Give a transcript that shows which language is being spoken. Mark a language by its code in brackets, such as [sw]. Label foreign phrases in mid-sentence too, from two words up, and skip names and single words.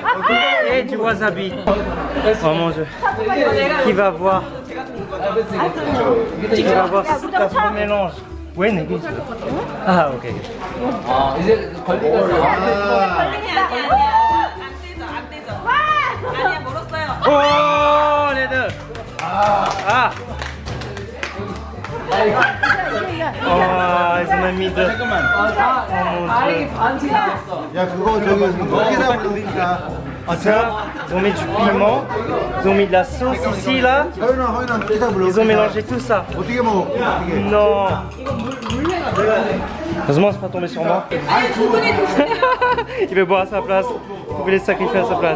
[fr] Et du wasabi. Oh mon dieu. Qui va voir? Qui va voir cet affreux mélange? Oui, Negi. Ah, ok. Oh, les deux. [ko] Ah. 아, 이스마미드. 야, 그거 저기 여기다 부르니까. [fr] Ça, ils ont mis du piment, ils ont mis de la sauce ici là, ils ont mélangé tout ça. Non. Heureusement c'est pas tombé sur moi. Il veut boire à sa place, il veut les sacrifier à sa place.